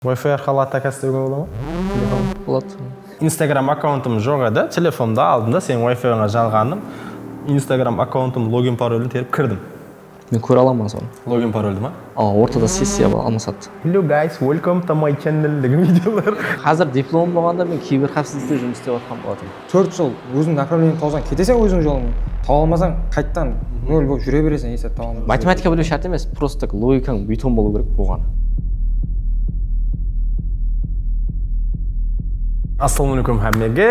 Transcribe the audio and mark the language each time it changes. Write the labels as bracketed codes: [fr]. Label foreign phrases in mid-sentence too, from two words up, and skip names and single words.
[kk] Wi-Fi арқылы атака істеуге бола ма? Болады. Instagram аккаунтым жоқ еді, телефонда алдымда сенің Wi-Fi-ға жалғаным. Instagram аккаунтым логин паролін теріп кірдім. Мен көре аламын соны. Логин парольді ма? Ортада сессия бар, алмасады. [en] Hello guys, welcome to my channel [kk] деген видеолар. Қазір диплом болғанда мен киберқауіпсіздікте жұмыс істеп жатқан болатынмын. 4 жыл өзің направление тауысаң, кетесің өзің жолыңмен. Таба алмасаң, қайттан нөл болып жүре бересің, есе таба алмасаң. Математика білу шарт емес, [ru] просто так [kk] логикаң бетон болу керек болған. Ассалаумағалейкум хаммеге.